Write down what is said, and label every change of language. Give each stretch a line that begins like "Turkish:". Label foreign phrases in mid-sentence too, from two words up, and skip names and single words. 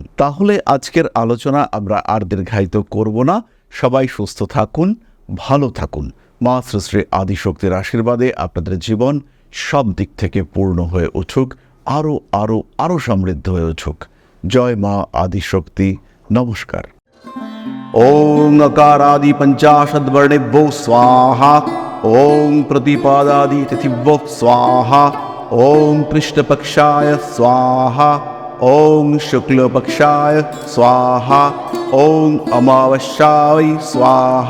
Bangla: তাহলে আজকের আলোচনা আমরা আর দীর্ঘায়িত করব না। সবাই সুস্থ থাকুন, ভালো থাকুন। মা শ্রী শ্রী আদিশক্তির আশীর্বাদে আপনাদের জীবন সব দিক থেকে পূর্ণ হয়ে উঠুক, আরও আরও আরও সমৃদ্ধ হয়ে উঠুক। জয় মা আদিশক্তি। নমস্কার।
Sanskrit: ওং अकारादि पंचाशद्वर्णेभ्यो स्वाहा। ओं प्रतिपादादि तिथिभ्यो स्वाहा। ओं कृष्णपक्षाय स्वाहा। ओं शुक्लपक्षाय स्वाहा। ओं अमावस्याय स्वाहा।